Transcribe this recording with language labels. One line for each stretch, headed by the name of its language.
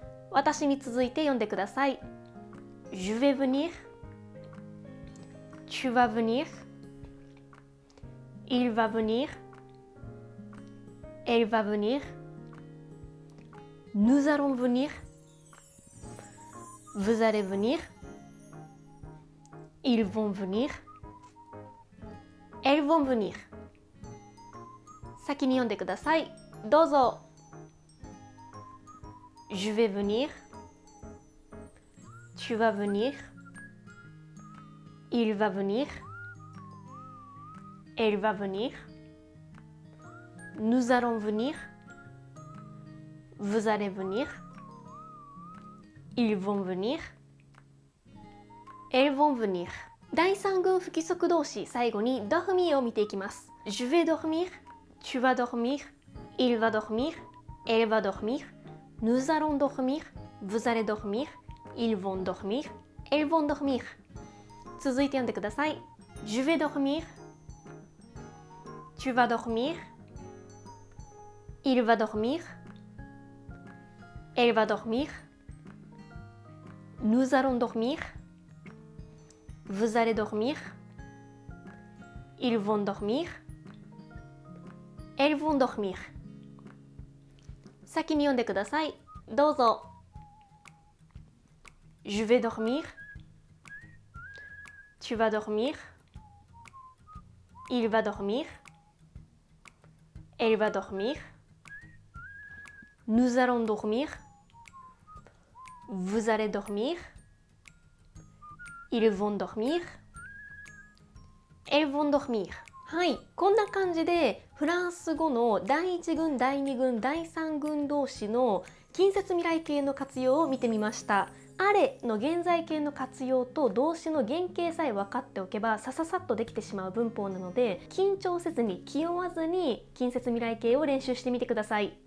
Japanese: 私に続いて読んでください。
French: Je vais venir, tu vas venir, il va venir, elle va venir, nous allons venir, vous allez venir, ils vont venir, elles vont venir。
Japanese: 先に読んでください。どうぞ。
French: Je vais venir, tu vas venir, il va venir, elle va venir, nous allons venir, vous allez venir, ils vont venir, elles vont venir。
Japanese: 第三群不規則動詞、最後に dormir を見ていきます。
French: Je vais dormir, tu vas dormir, il va dormir, elle va dormir, nous allons dormir, vous allez dormir, ils vont dormir, elles vont dormir。
Japanese: 続いて読んでください。
French: Je vais dormir, tu vas dormir, il va dormir, elle va dormir, nous allons dormir, vous allez dormir, ils vont dormir, elles vont dormir。
Japanese: 先に読んでください。どうぞ。
French: Je vais dormir, tu vas dormir, il va dormir, elle va dormir, nous allons dormir, vous allez dormir, ils vont dormir, elles vont dormir。
Japanese: はい、こんな感じでフランス語の第1群、第2群、第3群動詞の近接未来形の活用を見てみました。あれの現在形の活用と動詞の原型さえ分かっておけばさっとできてしまう文法なので、緊張せずに気負わずに近接未来形を練習してみてください。